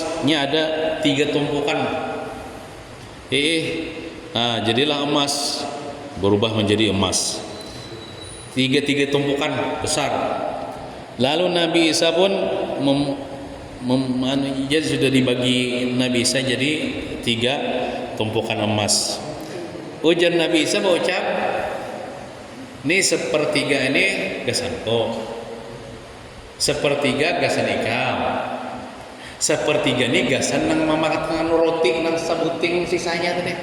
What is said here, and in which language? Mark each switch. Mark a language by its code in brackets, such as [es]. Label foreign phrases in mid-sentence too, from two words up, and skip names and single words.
[id] Ini ada 3 tumpukan. Jadilah emas, berubah menjadi emas. 3 tumpukan besar. Lalu Nabi Isa pun jadi sudah dibagi Nabi Isa jadi 3 tumpukan emas. [bjn] Ujar Nabi Isa berucap, ini sepertiga ini gasanku, sepertiga gasan ikam, sepertiga ini gasan nang mamakan roti nang sabuting sisanya tadi.